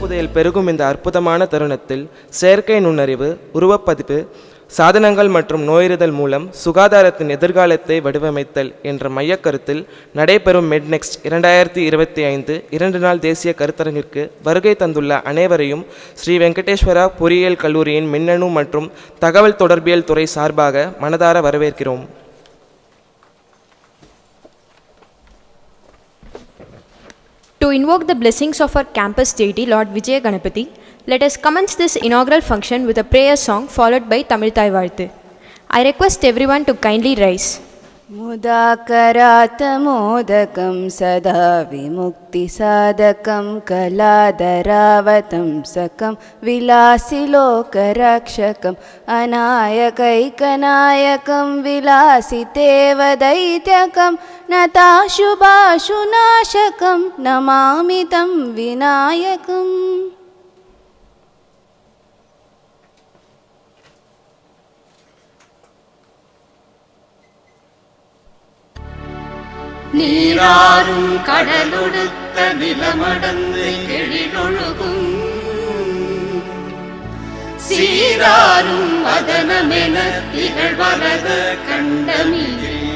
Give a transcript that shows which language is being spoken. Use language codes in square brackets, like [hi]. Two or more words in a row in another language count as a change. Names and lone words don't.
[ta] அறிவியல் பெருகும் இந்த அற்புதமான தருணத்தில் செயற்கை நுண்ணறிவு, உருவப்பதிப்பு, சாதனங்கள் மற்றும் நோயறிதல் மூலம் சுகாதாரத்தின் எதிர்காலத்தை வடிவமைத்தல் என்ற மையக்கருத்தில் நடைபெறும் மெட்நெக்ஸ்ட் 2025 2 நாள் தேசிய கருத்தரங்கிற்கு வருகை தந்துள்ள அனைவரையும் ஸ்ரீ வெங்கடேஸ்வரா பொறியியல் கல்லூரியின் மின்னணு மற்றும் தகவல் தொடர்பியல் துறை சார்பாக மனதார வரவேற்கிறோம். [en] To invoke the blessings of our campus deity, Lord Vijaya Ganapati, let us commence this inaugural function with a prayer song followed by Tamil Thai Varthu. I request everyone to kindly rise. [sa] मुदाकरातमोदकं सदा विमुक्तिसाधकं कलाधरावतंसकं विलासिलोकरक्षकम् अनायकैकनायकं विलासितेव दैत्यकं नताशुभाशुनाशकं नमामि तं विनायकम्. [ta] நீராறும் கடலொடுத்த நிலமடந்து எழிலொழுகும் சீராறும் வதனமென திகழ்வரத கண்டமிழே